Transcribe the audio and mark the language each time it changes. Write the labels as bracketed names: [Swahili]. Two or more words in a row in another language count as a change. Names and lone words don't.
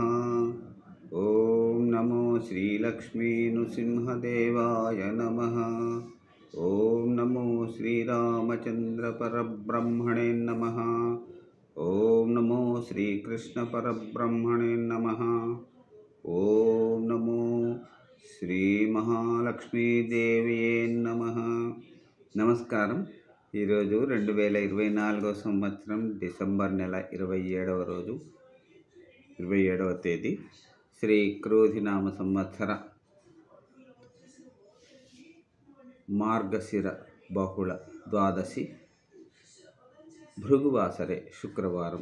[Sanskrit] ओम नमो श्री लक्ष्मी नृसिंहदेवाय नमः। ओम नमो श्री रामचंद्र परब्रह्मणे नमः। ओम नमो श्री कृष्ण परब्रह्मणे नमः। ओम नमो श्री महालक्ष्मीदेव्यै नमः. [Telugu] నమస్కారం. ఈరోజు 2024 సంవత్సరం డిసెంబర్ నెల 27వ తేదీ శ్రీ క్రోధినామ సంవత్సర మార్గశిర బహుళ ద్వాదశి భృగువాసరే శుక్రవారం.